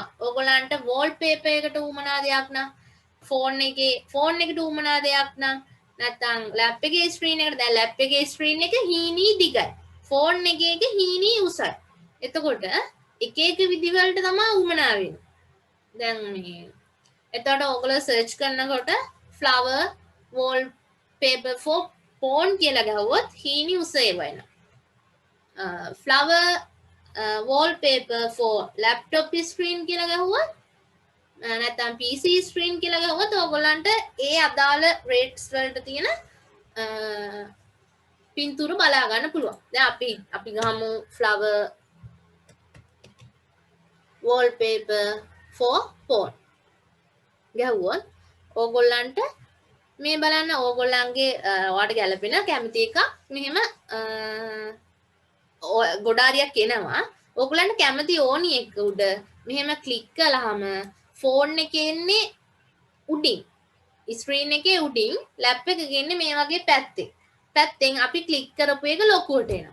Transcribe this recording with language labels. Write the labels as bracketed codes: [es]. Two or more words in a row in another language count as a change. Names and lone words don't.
[si] ඕගොල්ලන්ට wallpaper එකට උමනා දෙයක් නම් phone එකට උමනා දෙයක් නම් නැත්නම් lap එකේ screen එකට දැන් lap එකේ screen එක හීනී දිගයි. phone එකේ හීනී උසයි. එතකොට එක එක විදි වලට තමයි උමනා වෙන්නේ. දැන් මේ එතකොට ඕගොල්ලෝ search කරනකොට [en] flower wallpaper for phone [si] කියලා ගහුවොත් හීනී උස ඒවා එනවා. [en] flower wallpaper for laptop screen [si] කියලා ගහුවොත් නැත්නම් [en] PC screen [si] කියලා ගහුවොත් ඕගොල්ලන්ට ඒ අදාළ rates වලට තියෙන පින්තූර බලා ගන්න පුළුවන්. දැන් අපි ගහමු [en] flower wallpaper for phone [si] ගහුවොත් ඕගොල්ලන්ට මේ බලන්න ඕගොල්ලන්ගේ ඔයාලට ගැලපෙන කැමති එකක් මෙහෙම ගොඩාරියක් එනවා. ඕගොල්ලන්ට කැමති ඕනි එක උඩ මෙහෙම ක්ලික් කළාම ෆෝන් එකේ එන්නේ උඩින් ස්ක්‍රීන් එකේ උඩින් ලැප් එක ගන්නේ මේ වගේ පැත්තෙන් අපි ක්ලික් කරපු එක ලොකුවට එනවා.